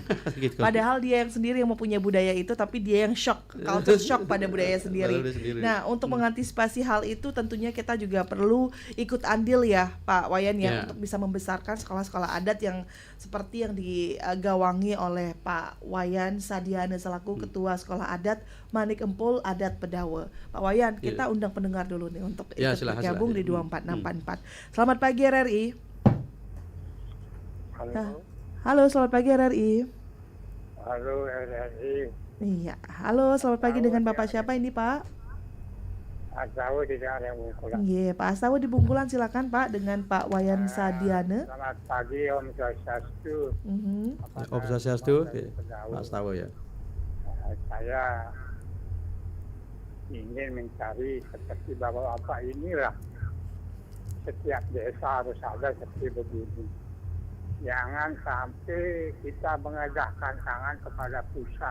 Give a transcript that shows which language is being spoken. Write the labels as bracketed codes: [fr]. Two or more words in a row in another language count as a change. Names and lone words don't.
[id] Gitu. Padahal dia yang sendiri yang mempunyai budaya itu, tapi dia yang shock, [en] culture shock [id] pada budaya sendiri. Nah, untuk mengantisipasi hal itu tentunya kita juga perlu ikut andil ya Pak Wayan ya, untuk bisa membesarkan sekolah-sekolah adat yang seperti yang digawangi oleh Pak Wayan Sadiana selaku Ketua Sekolah Adat Manik Empul Adat Pedawe. Pak Wayan, kita undang pendengar dulu nih untuk ikut bergabung di 24644. Selamat pagi RRI. Halo. Halo, selamat pagi RRI. Halo RRI, Iya, halo, selamat pagi dengan Bapak siapa ini Pak? Asawu di daerah Bungkulan. Iya, Pak Astawa di Bungkulan, silakan Pak dengan Pak Wayan Sadiane. Selamat pagi [sa] Om Swastiastu. [id] Mhm. [sa] Om Swastiastu, [id] Mas tahu ya. Saya ingin mencari seperti bapak-bapak inilah. Setiap desa harus ada seperti begini. Jangan sampai kita mengajahkan tangan kepada pusat.